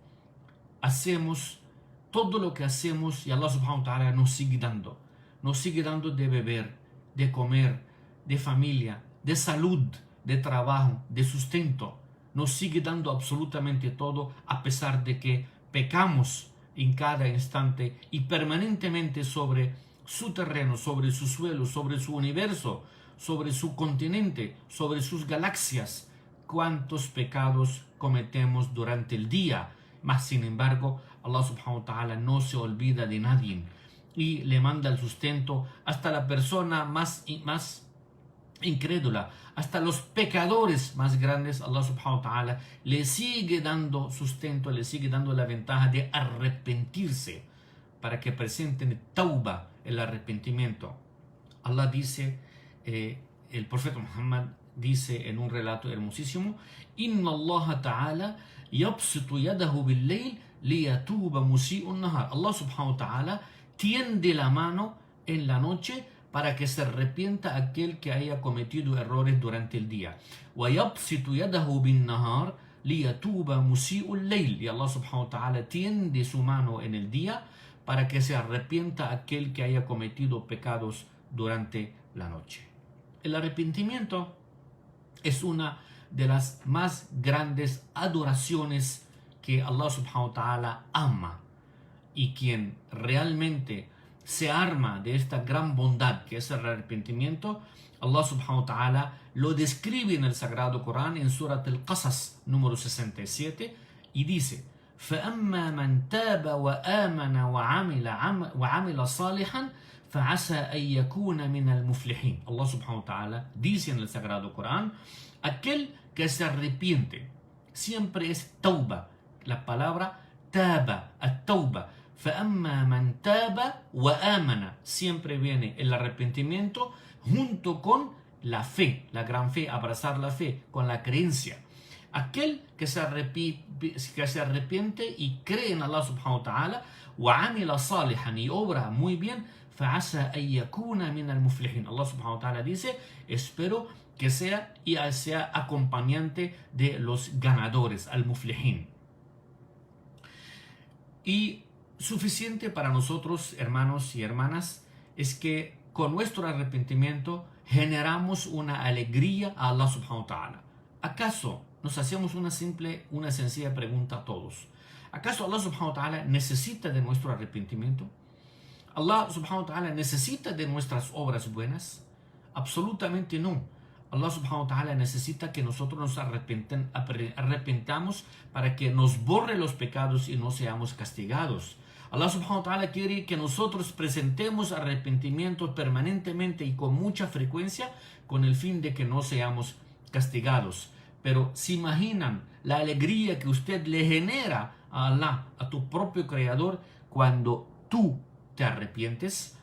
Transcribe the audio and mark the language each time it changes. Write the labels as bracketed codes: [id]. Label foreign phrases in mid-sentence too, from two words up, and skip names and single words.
[es] Hacemos todo lo que hacemos y Allah [ar] سبحانه وتعالى [es] nos sigue dando de beber, de comer, de familia, de salud, de trabajo, de sustento. Nos sigue dando absolutamente todo a pesar de que pecamos en cada instante y permanentemente sobre su terreno, sobre su suelo, sobre su universo, sobre su continente, sobre sus galaxias. Cuántos pecados cometemos durante el día, mas sin embargo Allah [ar] سبحانه وتعالى [es] no se olvida de nadie y le manda el sustento hasta la persona más incrédula, hasta los pecadores más grandes. Allah [ar] سبحانه وتعالى [es] le sigue dando sustento, le sigue dando la ventaja de arrepentirse para que presenten tauba, el arrepentimiento. Allah dice, el profeta Muhammad dice en un relato hermosísimo: [ar] إن الله تعالى يبسط يده بالليل ليتوب مسيء النهار. [es] Allah [ar] سبحانه وتعالى [es] tiende la mano en la noche para que se arrepienta aquel que haya cometido errores durante el día. [ar] وَيَبْسِطُ يَدَهُ بِالنَّهَارِ لِيَتُوبَ مُسِيءُ اللَّيْلِ. [es] Y Allah [ar] سبحانه وتعالى [es] tiende su mano en el día para que se arrepienta aquel que haya cometido pecados durante la noche. El arrepentimiento es una de las más grandes adoraciones que Allah [ar] سبحانه وتعالى [es] ama, y quien realmente se arma de esta gran bondad que es el arrepentimiento, Allah [ar] سبحانه وتعالى [es] lo describe en el Sagrado Corán en Surat al-Qasas número 67 y dice: [ar] فَأَمَّا مَنْ تَابَ وَآمَنَ وَعَمِلَ صَالِحًا فَعَسَى أَن يَكُونَ مِنَ الْمُفْلِحِينَ. [es] Allah [ar] سبحانه وتعالى [es] dice en el Sagrado Corán: aquel que se arrepiente, siempre es tauba, la palabra taba, at-tauba. [ar] فَأَمَّا مَنْ تَابَ وَآمَنَ, [es] siempre viene el arrepentimiento junto con la fe, la gran fe, abrazar la fe, con la creencia. Aquel que se arrepiente y cree en Allah [ar] سبحانه وتعالى, وَعَمِلَ صَالِحًا, [es] y obra muy bien, [ar] فَعَسَى أَن يَكُونَ مِنَ الْمُفْلِحِينَ. [es] Allah [ar] سبحانه وتعالى [es] dice: espero que sea acompañante de los ganadores, al-muflihin. Y suficiente para nosotros, hermanos y hermanas, es que con nuestro arrepentimiento generamos una alegría a Allah [ar] سبحانه وتعالى. [es] ¿Acaso nos hacemos una sencilla pregunta a todos? ¿Acaso Allah [ar] سبحانه وتعالى [es] necesita de nuestro arrepentimiento? ¿Allah [ar] سبحانه وتعالى [es] necesita de nuestras obras buenas? Absolutamente no. Allah [ar] سبحانه وتعالى [es] necesita que nosotros nos arrepentamos para que nos borre los pecados y no seamos castigados. Allah [ar] سبحانه وتعالى [es] quiere que nosotros presentemos arrepentimiento permanentemente y con mucha frecuencia con el fin de que no seamos castigados. Pero ¿se imaginan la alegría que usted le genera a Allah, a tu propio Creador, cuando tú te arrepientes?